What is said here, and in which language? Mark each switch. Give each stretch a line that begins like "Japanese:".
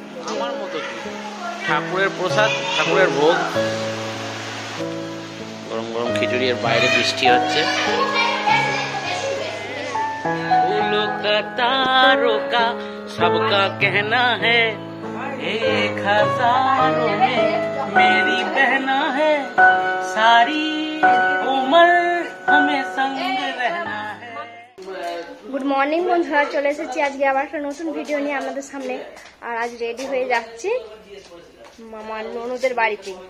Bangla: আমার মতো ঠাকুরের প্রসাদ, ঠাকুরের ভোগ, গরম গরম খিচুড়ি, এর বাইরে বৃষ্টি হচ্ছে।
Hindi: फूलों का तारों का सबका कहना है, एक हजारों में मेरी बहना है, सारी उम्र हमें संग रहना है।
Bangla: গুড মর্নিং বন্ধুরা, চলে এসেছি আজকে আবার একটা নতুন ভিডিও নিয়ে আপনাদের সামনে। আর আজ রেডি হয়ে যাচ্ছি মামার ননদের বাড়িতে।